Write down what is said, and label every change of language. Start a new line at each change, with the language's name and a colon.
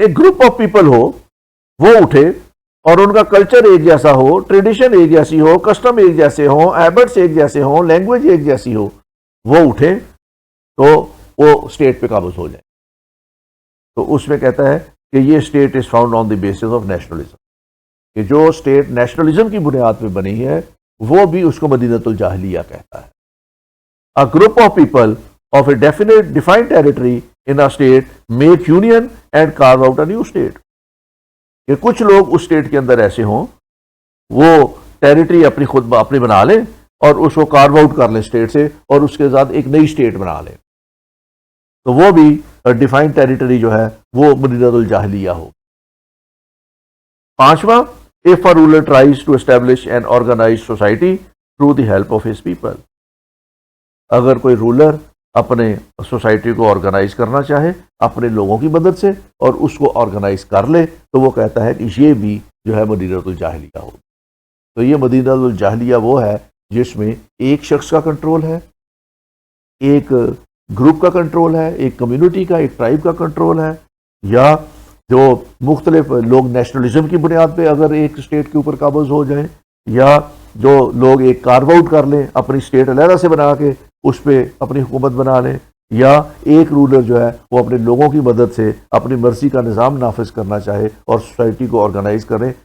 Urdu: ایک group of people ہو، وہ اٹھے اور ان کا کلچر ایک جیسا ہو، ٹریڈیشن ایک جیسی ہو، کسٹم ایک جیسے ہوں، ہیبٹس ایک جیسے ہوں، لینگویج ایک جیسی ہو، وہ اٹھے تو وہ اسٹیٹ پہ قابض ہو جائے. تو اس میں کہتا ہے کہ یہ state is found on the basis of nationalism, کہ جو اسٹیٹ نیشنلزم کی بنیاد پہ بنی ہے وہ بھی اس کو مدینۃ الجاہلیہ کہتا ہے.
English: A group of people of a defined territory in a state make union and carve out a new state.
Urdu: کہ کچھ لوگ اس اسٹیٹ کے اندر ایسے ہوں، وہ ٹیریٹری اپنی بنا لیں اور اس کو کارو آؤٹ کر لیں اسٹیٹ سے اور اس کے ساتھ ایک نئی اسٹیٹ بنا لیں، تو وہ بھی ڈیفائنڈ ٹیریٹری جو ہے وہ مدینۃ الجاہلیہ ہو.
English: پانچواں، if a ruler tries to establish an organized society through the help of his people.
Urdu: اگر کوئی رولر اپنے سوسائٹی کو آرگنائز کرنا چاہے اپنے لوگوں کی مدد سے اور اس کو آرگنائز کر لے، تو وہ کہتا ہے کہ یہ بھی جو ہے مدینۃ الجاہلیہ ہو. تو یہ مدینۃ الجاہلیہ وہ ہے جس میں ایک شخص کا کنٹرول ہے، ایک گروپ کا کنٹرول ہے، ایک کمیونٹی کا، ایک ٹرائب کا کنٹرول ہے، یا جو مختلف لوگ نیشنلزم کی بنیاد پہ اگر ایک اسٹیٹ کے اوپر قابض ہو جائیں، یا جو لوگ ایک کارو آؤٹ کر لیں اپنی اسٹیٹ علیحدہ سے بنا کے اس پہ اپنی حکومت بنا لیں، یا ایک رولر جو ہے وہ اپنے لوگوں کی مدد سے اپنی مرضی کا نظام نافذ کرنا چاہے اور سوسائٹی کو آرگنائز کریں.